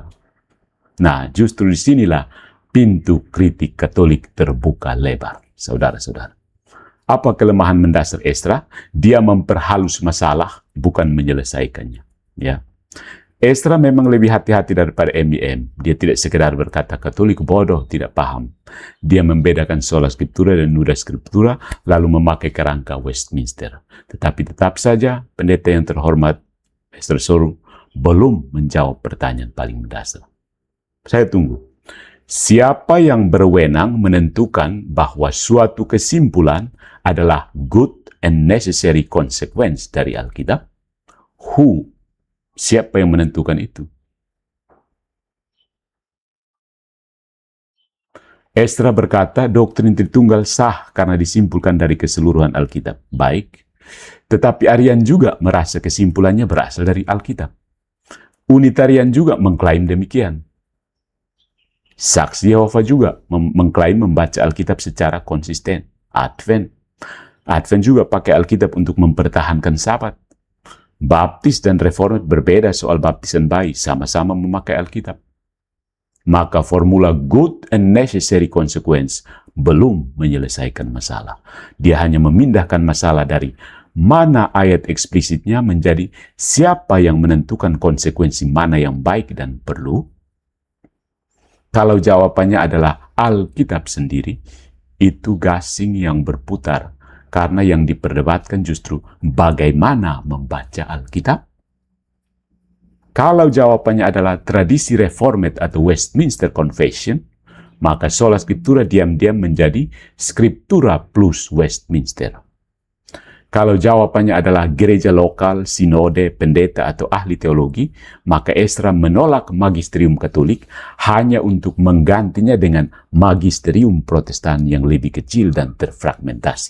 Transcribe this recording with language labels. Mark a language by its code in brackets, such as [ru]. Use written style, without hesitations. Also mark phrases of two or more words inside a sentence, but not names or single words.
[id] Nah, justru disinilah pintu kritik Katolik terbuka lebar, saudara-saudara. Apa kelemahan mendasar Ezra? Dia memperhalus masalah, bukan menyelesaikannya. Ya. Ezra memang lebih hati-hati daripada MIM. Dia tidak sekedar berkata Katolik bodoh, tidak paham. Dia membedakan [la] sola scriptura [id] dan [la] nuda scriptura, [id] lalu memakai kerangka Westminster. Tetapi tetap saja, pendeta yang terhormat, Ezra Soru, belum menjawab pertanyaan paling mendasar. Saya tunggu. Siapa yang berwenang menentukan bahwa suatu kesimpulan adalah [en] good and necessary consequence [id] dari Alkitab? [en] Who? [id] Siapa yang menentukan itu? Ezra berkata, doktrin Tritunggal sah karena disimpulkan dari keseluruhan Alkitab. Baik. Tetapi Arian juga merasa kesimpulannya berasal dari Alkitab. Unitarian juga mengklaim demikian. Saksi Yehova juga mengklaim membaca Alkitab secara konsisten. Advent juga pakai Alkitab untuk mempertahankan Sabat. Baptis dan Reformat berbeda soal baptisan bayi, sama-sama memakai Alkitab. Maka formula [en] good and necessary consequence [id] belum menyelesaikan masalah. Dia hanya memindahkan masalah dari mana ayat eksplisitnya menjadi siapa yang menentukan konsekuensi mana yang baik dan perlu. Kalau jawabannya adalah Alkitab sendiri, itu gasing yang berputar. Karena yang diperdebatkan justru bagaimana membaca Alkitab. Kalau jawabannya adalah tradisi Reformed atau Westminster Confession, maka [la] sola scriptura [id] diam-diam menjadi [la] scriptura plus Westminster. [id] Kalau jawabannya adalah gereja lokal, sinode, pendeta, atau ahli teologi, maka Ezra menolak magisterium Katolik hanya untuk menggantinya dengan magisterium Protestan yang lebih kecil dan terfragmentasi.